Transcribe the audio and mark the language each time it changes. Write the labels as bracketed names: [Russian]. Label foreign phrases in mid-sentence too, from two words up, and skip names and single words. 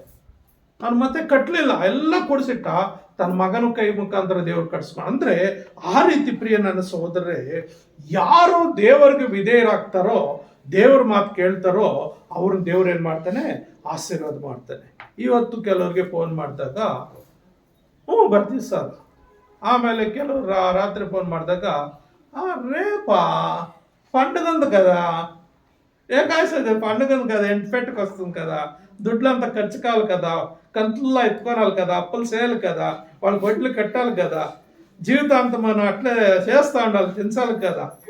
[Kannada] ನಾನು ಮತ್ತೆ ಕಟ್ಟಲಿಲ್ಲ, ಎಲ್ಲ ಕೊಡಿಸಿಟ್ಟ, ತನ್ನ ಮಗನ ಕೈ ಮುಖಾಂತರ ದೇವ್ರು ಕಟ್ಸ್ಕೊಂಡು. ಅಂದ್ರೆ ಆ ರೀತಿ ಪ್ರಿಯ ನನ್ನ ಸಹೋದರರೇ, ಯಾರು ದೇವರಿಗೆ ವಿಧೇಯರಾಗ್ತಾರೋ, ದೇವ್ರ ಮಾತು ಕೇಳ್ತಾರೋ ಅವ್ರನ್ನ ದೇವ್ರು ಏನ್ ಮಾಡ್ತಾನೆ, ಆಶೀರ್ವಾದ ಮಾಡ್ತಾನೆ. ಇವತ್ತು ಕೆಲವ್ರಿಗೆ ಫೋನ್ ಮಾಡಿದಾಗ ಬರ್ತೀವಿ ಸರ್, [Telugu] ఆమె రాత్రి ఫోన్ ಮಾಡಿದಾಗ రేపా పండుగ ఉంది కదా ఏ కాసేది పండుగ ఉంది కదా ఇంటి పెట్టుకు వస్తుంది కదా దుడ్లంతా ఖర్చు కావాలి కదా కంతుల్లో ఎత్తుకోవాలి కదా అప్పులు చేయాలి కదా వాళ్ళ వడ్లు కట్టాలి కదా జీవితాంతం మనం అట్లే చేస్తూ ఉండాలి తినసాలి కదా